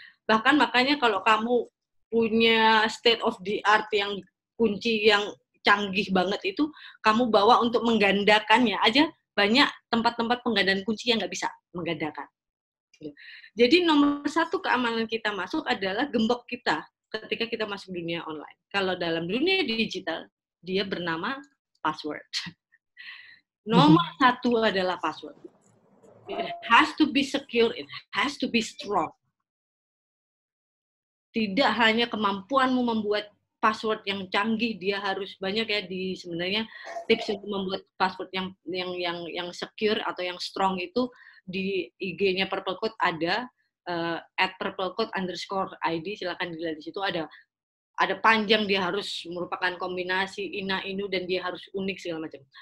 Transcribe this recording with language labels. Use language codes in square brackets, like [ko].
[id] Bahkan makanya kalau kamu punya state of the art yang kunci yang canggih banget itu, kamu bawa untuk menggandakannya aja, banyak tempat-tempat penggandaan kunci yang nggak bisa menggandakan. Jadi nomor satu keamanan kita masuk adalah gembok kita ketika kita masuk dunia online. Kalau dalam dunia digital, dia bernama password. Nomor satu adalah password. [en] It has to be secure, it has to be strong. [id] Tidak hanya kemampuanmu membuat password yang canggih, dia harus banyak ya sebenarnya tips untuk membuat password yang secure atau yang strong itu di IG-nya Purple Code ada @purplecode_id, silakan dilihat di situ ada panjang, dia harus merupakan kombinasi ina inu dan dia harus unik segala macam.